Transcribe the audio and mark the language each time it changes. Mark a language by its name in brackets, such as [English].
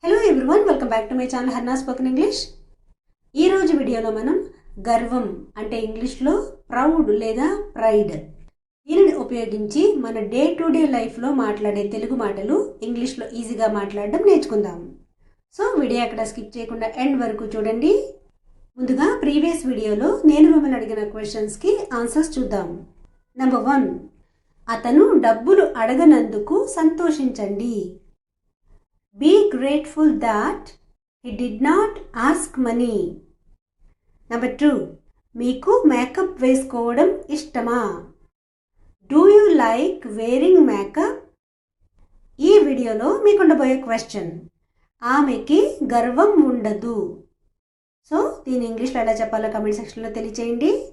[English] everyone, welcome back to my channel [Telugu] Harnaaz spoken English. ఈ రోజు వీడియోలో మనం గర్వం అంటే ఇంగ్లీష్లో ప్రౌడ్ లేదా ప్రైడ్ దీనిని ఉపయోగించి మన డే టు డే లైఫ్లో మాట్లాడే తెలుగు మాటలు ఇంగ్లీష్లో ఈజీగా మాట్లాడడం నేర్చుకుందాం. సో వీడియో అక్కడ స్కిప్ చేయకుండా ఎండ్ వరకు చూడండి. ముందుగా ప్రీవియస్ వీడియోలో నేను మిమ్మల్ని అడిగిన క్వశ్చన్స్కి ఆన్సర్స్ చూద్దాం. నెంబర్ 1, అతను డబ్బులు అడగనందుకు సంతోషించండి. [English] Be grateful that he did not ask money. [Telugu] Number 2, మీకు మేకప్ వేసుకోవడం ఇష్టమా? [English] Do you like wearing makeup? [Telugu] ఈ వీడియోలో మీకు ఉండబోయే క్వశ్చన్, ఆమెకి గర్వం ఉండదు. సో దీని ఇంగ్లీష్లో ఎలా చెప్పాలో కమెంట్ సెక్షన్లో తెలియచేయండి.